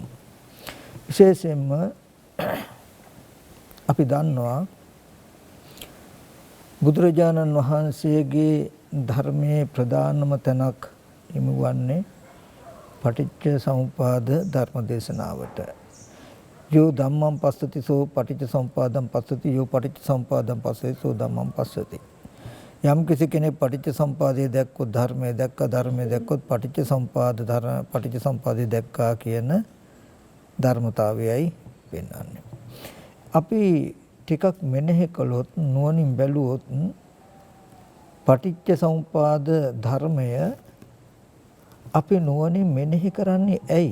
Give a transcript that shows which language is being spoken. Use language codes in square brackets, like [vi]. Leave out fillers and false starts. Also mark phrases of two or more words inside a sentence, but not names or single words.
[si] විශේෂයෙන්ම අපි දන්නවා බුදුරජාණන් වහන්සේගේ ධර්මයේ ප්‍රධානම තැනක් හිමිවන්නේ පටිච්ච සමුප්පාද ධර්ම දේශනාවට. [pi] යෝ ධම්මං පස්සති සෝ පටිච්ච සමුප්පාදං පස්සති යෝ පටිච්ච සමුප්පාදං පස්සති සෝ ධම්මං පස්සති. [si] යම් කිසි කෙනෙක් පටිච්ච සමුප්පාදයේ දැක්කොත් ධර්මයේ දැක්කා, ධර්මයේ දැක්කොත් පටිච්ච සමුප්පාදයේ දැක්කා කියන ධර්මතාවයයි පෙන්වන්නේ. අපි ටිකක් මෙනෙහි කළොත්, නුවණින් බැලුවොත් පටිච්ච සමුප්පාද ධර්මය අපි නුවණින් මෙනෙහි කරන්නේ ඇයි?